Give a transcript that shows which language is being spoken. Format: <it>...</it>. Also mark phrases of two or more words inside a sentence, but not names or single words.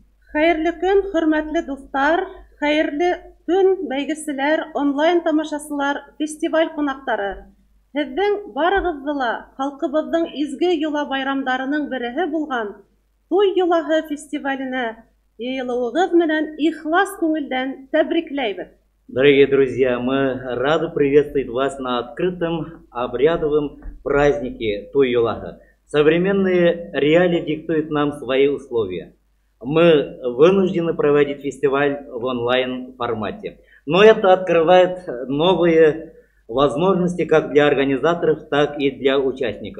<ba>Хәерле көн, хөрмәтле дуслар, хәерле көн, бәйгеселәр, онлайн тамашасылар, фестиваль кунаклары. Һеҙҙең барығыҙҙы ла халҡыбыҙҙың изге йола байрамдарының береһе булған Туй йолаһы фестиваленә йыйылыуығыҙ менән ихлас күңелдән тәбрикләйбеҙ.</ba> <ru>Дорогие друзья, мы рады приветствовать вас на открытом обрядовом празднике Туй-Юлаха. Современные реалии диктуют нам свои условия. Мы вынуждены проводить фестиваль в онлайн-формате. Но это открывает новые возможности как для организаторов, так и для участников.</ru>